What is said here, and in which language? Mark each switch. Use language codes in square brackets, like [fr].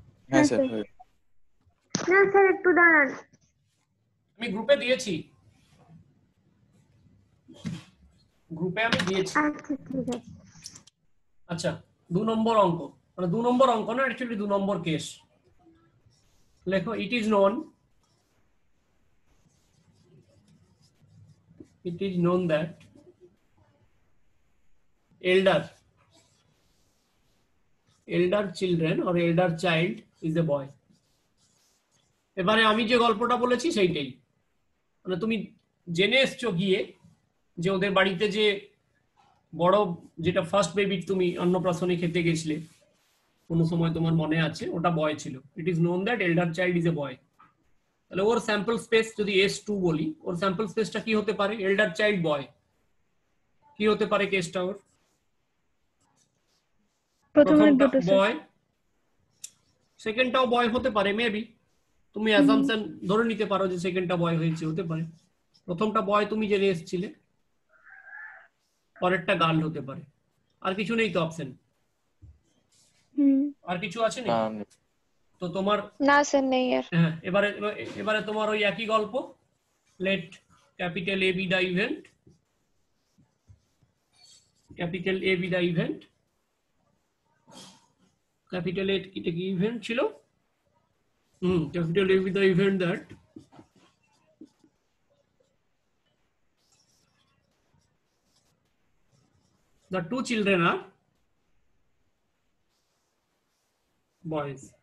[bn] হ্যাঁ স্যার। না স্যার একটু দাঁড়ান, আমি গ্রুপে দিয়েছি। গ্রুপে আমি দিয়েছি। আচ্ছা ঠিক আছে। আচ্ছা 2 নম্বর অঙ্ক, মানে 2 নম্বর অঙ্ক না, অ্যাকচুয়ালি 2 নম্বর কেস। [en] লেখো it is known that elder children or elder child is a boy. [bn] এবারে আমি যে গল্পটা বলেছি সেইটাই, মানে তুমি জেনে এসছো গিয়ে যে ওদের বাড়িতে যে বড়, যেটা ফার্স্ট বেবি তুমি অন্নপ্রাশনে খেতে গেছিলে কোনো সময়, তোমার মনে আছে, ওটা বয় ছিল। [en] It is known that elder child is a boy. [bn] তাহলে ওর স্যাম্পল স্পেস যদি S2 বলি, ওর স্যাম্পল স্পেসটা কি হতে পারে? এল্ডার চাইল্ড বয়। কি হতে পারে কেসটা ওর? প্রথমটা বয়, সেকেন্ডটাও বয় হতে পারে মেবি। তুমি অ্যাসাম্পশন ধরে নিতে পারো যে সেকেন্ডটা বয় হয়েছে, হতে পারে। প্রথমটা বয় তুমি জেনে এসেছিলে, পরেরটা গার্ল হতে পারে। আর কিছু নেই তো অপশন? আর কিছু আছে নাকি? তো তোমার না স্যার নেই আর। হ্যাঁ, এবারে তোমার ওই একই গল্প, [en] let capital A be the event, [bn] capital A be the event, capital A কি ইভেন্ট ছিল? [en] Capital A be the event that the two children are boys.